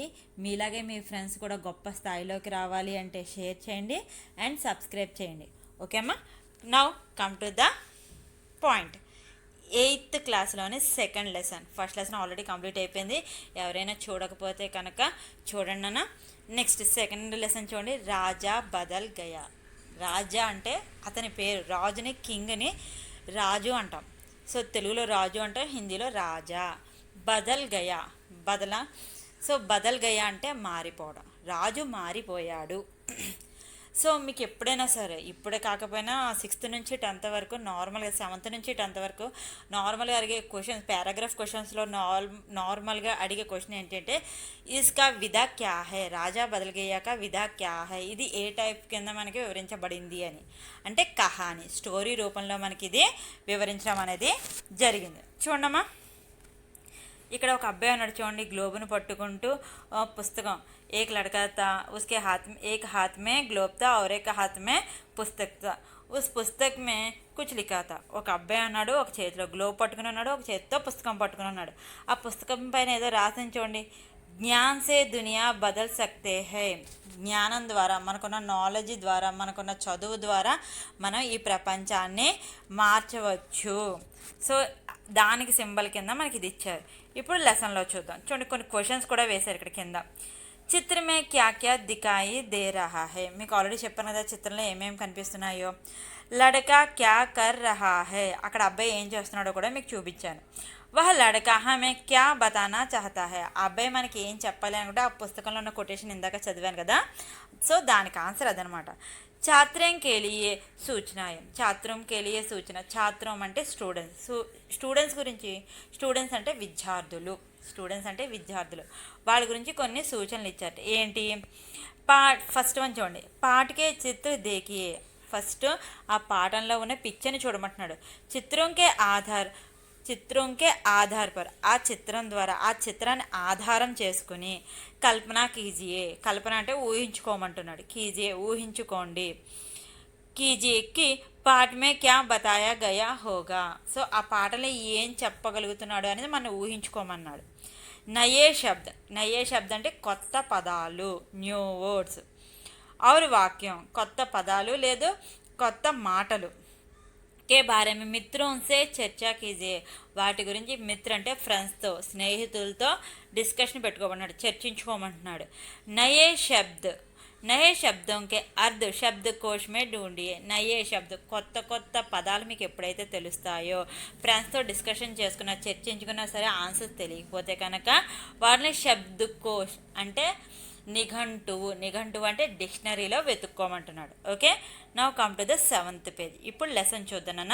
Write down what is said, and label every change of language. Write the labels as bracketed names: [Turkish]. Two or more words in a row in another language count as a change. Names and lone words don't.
[Telugu] మీలాగే మీ ఫ్రెండ్స్ కూడా గొప్ప స్థాయిలోకి రావాలి అంటే షేర్ చేయండి అండ్ సబ్స్క్రైబ్ చేయండి. ఓకే అమ్మా, [English] now come to the point. [Telugu] 8th క్లాస్లోని [English] second lesson. first lesson already complete [Telugu] అయిపోయింది, ఎవరైనా చూడకపోతే కనుక చూడండి అన్న. [English] next second lesson [Telugu] చూడండి. [Hindi] राजा बदल गया. [Telugu] రాజా అంటే అతని పేరు, రాజుని కింగ్ని రాజు అంటాం. సో తెలుగులో రాజు అంటే హిందీలో రాజా. [Hindi] बदल गया, [Telugu] బదలా. సో [Hindi] बदल गया [Telugu] అంటే మారిపోవడం, రాజు మారిపోయాడు. సో మీకు ఎప్పుడైనా సరే, ఇప్పుడే కాకపోయినా 6th నుంచి 10th వరకు నార్మల్గా, 7th నుంచి 10th వరకు నార్మల్గా అడిగే క్వశ్చన్స్, [English] paragraph questionsలో [Telugu] నార్మల్గా అడిగే క్వశ్చన్ ఏంటంటే [Hindi] इसका विधा क्या है, [Telugu] రాజా బదల్గయ్యాక [Hindi] विधा क्या है, [Telugu] ఇది ఏ టైప్ కింద మనకి వివరించబడింది అని. అంటే కహాని, స్టోరీ రూపంలో మనకి ఇది వివరించడం అనేది జరిగింది. చూడమ్మా, ఇక్కడ ఒక అబ్బాయి ఉన్నాడు చూడండి, గ్లోబును పట్టుకుంటూ పుస్తకం. [Hindi] एक लड़का था, उसके हाथ में एक हाथ में ग्लोब था और एक हाथ में पुस्तक था, उस पुस्तक में कुछ लिखा था. [Telugu] ఒక అబ్బాయి అన్నాడు, ఒక చేతిలో గ్లోబ్ పట్టుకుని ఉన్నాడు, ఒక చేతితో పుస్తకం పట్టుకుని ఉన్నాడు. ఆ పుస్తకం పైన ఏదో రాసింది చూడండి. [Hindi] ज्ञान से दुनिया बदल सकते है. [Telugu] జ్ఞానం ద్వారా, మనకున్న నాలెడ్జ్ ద్వారా, మనకున్న చదువు ద్వారా మనం ఈ ప్రపంచాన్ని మార్చవచ్చు. సో దానికి సింబల్ కింద మనకి ఇది ఇచ్చారు. ఇప్పుడు లెసన్లో చూద్దాం. చూడండి, కొన్ని క్వశ్చన్స్ కూడా వేశారు ఇక్కడ కింద. [Hindi] चित्र में क्या क्या दिखाई दे रहा है. [Telugu] మీకు ఆల్రెడీ చెప్పాను కదా చిత్రంలో ఏమేమి కనిపిస్తున్నాయో. [Hindi] लड़का क्या कर रहा है, [Telugu] అక్కడ అబ్బాయి ఏం చేస్తున్నాడో కూడా మీకు చూపించాను. [Hindi] वह लड़का हमें क्या बताना चाहता है, [Telugu] ఆ అబ్బాయి మనకి ఏం చెప్పాలి అనుకుంటే ఆ పుస్తకంలో ఉన్న కొటేషన్ ఇందాక చదివాను కదా, సో దానికి ఆన్సర్ అదనమాట. [Hindi] छात्रों के लिए सूचनाएं। छात्रों के लिए सूचना. [Telugu] ఛాత్రం అంటే స్టూడెంట్స్. స్టూడెంట్స్ గురించి, స్టూడెంట్స్ అంటే విద్యార్థులు, వాళ్ళ గురించి కొన్ని సూచనలు ఇచ్చారు. ఏంటి? [English] first one [Telugu] చూడండి. [Hindi] पाठ के चित्र देखिए. [Telugu] ఫస్ట్ ఆ పాఠంలో ఉన్న పిక్చర్ని చూడమంటున్నాడు. [Hindi] चित्रों के आधार पर, [Telugu] ఆ చిత్రం ద్వారా, ఆ చిత్రాన్ని ఆధారం చేసుకుని [Hindi] कल्पना कीजिए. [Telugu] కల్పన అంటే ఊహించుకోమంటున్నాడు, కీజియే ఊహించుకోండి. [Hindi] कीजिए कि पाठ में क्या बताया गया होगा. [Telugu] సో ఆ పాటలో ఏం చెప్పగలుగుతున్నాడు అనేది మనం ఊహించుకోమన్నాడు. [Hindi] नये शब्द [Telugu] అంటే కొత్త పదాలు, [English] new words. [Hindi] और वाक्य, [Telugu] కొత్త పదాలు లేదు కొత్త మాటలు. [Hindi] के बारे में मित्रों से चर्चा कीजिए. [Telugu] వాటి గురించి మిత్ర అంటే ఫ్రెండ్స్తో, స్నేహితులతో డిస్కషన్ పెట్టుకోమన్నాడు, చర్చించుకోమంటున్నాడు. [Hindi] नये शब्दों के अर्थ शब्दकोश में ढूंढिए. नये शब्द, [Telugu] కొత్త పదాలు మీకు ఎప్పుడైతే తెలుస్తాయో, ఫ్రెండ్స్తో డిస్కషన్ చేసుకున్నా, చర్చించుకున్నా సరే ఆన్సర్స్ తెలియకపోతే కనుక వాటిని శబ్దకోశ్ అంటే నిఘంటువు అంటే డిక్షనరీలో వెతుక్కోమంటున్నాడు. ఓకే, [English] now come to the 7th page. [Telugu] ఇప్పుడు లెసన్ చూద్దానన్న.